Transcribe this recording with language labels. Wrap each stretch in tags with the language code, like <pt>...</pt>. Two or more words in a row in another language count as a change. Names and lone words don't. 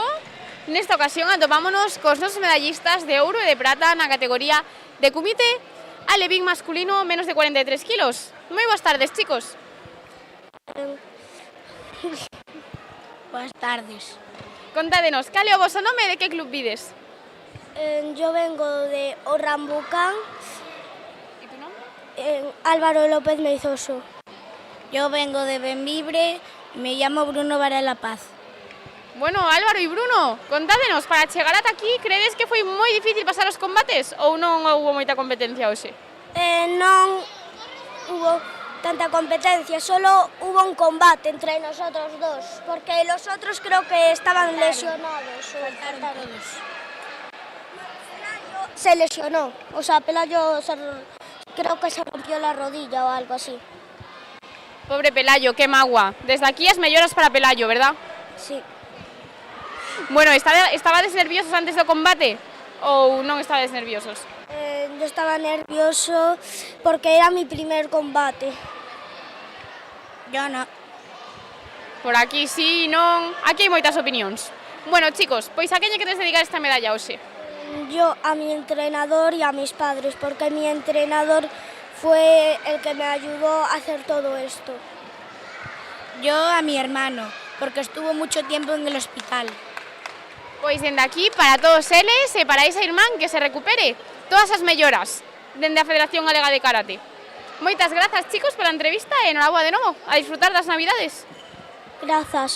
<gl>Nesta ocasión atopámonos cos nosos medallistas de ouro e de prata na categoría de kumite alevín masculino menos de 43 kilos. Moi boas tardes, chicos. Boas tardes. Contádenos, cal é o voso nome e de que club vides?</gl> <es>Yo vengo de Orrambucán. ¿Y tu nombre? Álvaro López Meizoso. Yo vengo de Benvibre, me llamo Bruno Varela Paz.</es> <gl>Bueno, Álvaro e Bruno, contádenos, para chegar ata aquí, credes que foi moi difícil pasar os combates ou non houve moita competencia hoxe?</gl> <es>Non hubo tanta competencia, solo hubo un combate entre nosotros dos, porque los otros creo que estaban lesionados. Faltaron todos. Se lesionó, o sea, Pelayo creo que se rompió la rodilla o algo así.</es> <gl>Pobre Pelayo, que magua. Desde aquí as melloras para Pelayo, verdad?</gl> <es>Sí.</es> <gl>Bueno, estabades nerviosos antes do combate ou non estabades nerviosos?</gl> <es>Yo estaba nervioso porque era mi primer combate. Yo no. Por aquí sí, non...</es> <gl>Aquí hai moitas opinións. Bueno, chicos, pois a quen lle queres dedicar esta medalla hoxe?</gl> <es>Yo a mi entrenador y a mis padres, porque mi entrenador fue el que me ayudó a hacer todo esto. Yo a mi hermano, porque estuvo mucho tiempo en el hospital.</es> <gl>Pois dende aquí, para todos eles e para esa irmán que se recupere todas as melloras dende a Federación Galega de Karate. Moitas grazas, chicos, pola entrevista e enhoraboa de novo, a disfrutar das Navidades. Grazas.</gl>